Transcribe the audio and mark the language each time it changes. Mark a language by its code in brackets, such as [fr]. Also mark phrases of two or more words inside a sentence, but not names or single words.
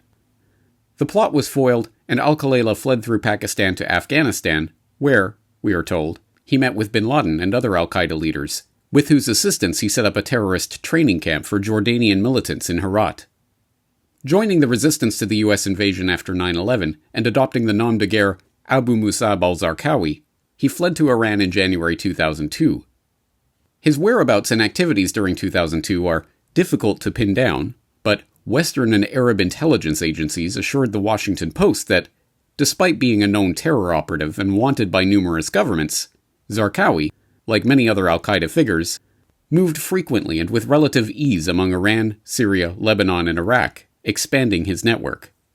[en] The plot was foiled, and al-Khalayla fled through Pakistan to Afghanistan, where, we are told, he met with bin Laden and other al-Qaeda leaders, with whose assistance he set up a terrorist training camp for Jordanian militants in Herat. Joining the resistance to the U.S. invasion after 9/11 and adopting the nom de guerre Abu Musab al-Zarqawi, he fled to Iran in January 2002. His whereabouts and activities during 2002 are difficult to pin down, but Western and Arab intelligence agencies assured the Washington Post that, despite being a known terror operative and wanted by numerous governments, Zarqawi, like many other al-Qaeda figures, moved frequently and with relative ease among Iran, Syria, Lebanon, and Iraq, expanding his network.